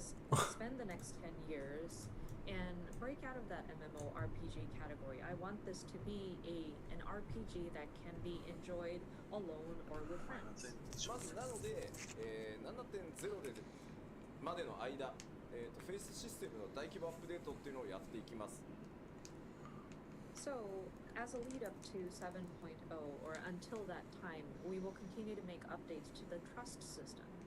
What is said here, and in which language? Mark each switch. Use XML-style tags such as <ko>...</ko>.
<en>spend the next 10 years and break out of that MMORPG category. I want this to be an RPG that can be enjoyed alone or with friends.</en> <ja>まずなので、7.0 でまでの間、フェイスシステムの大規模アップデートっていうのをやっていきます。</ja> <en>So, as a lead up to 7.0 or until that time, we will continue to make updates to the trust system.</en>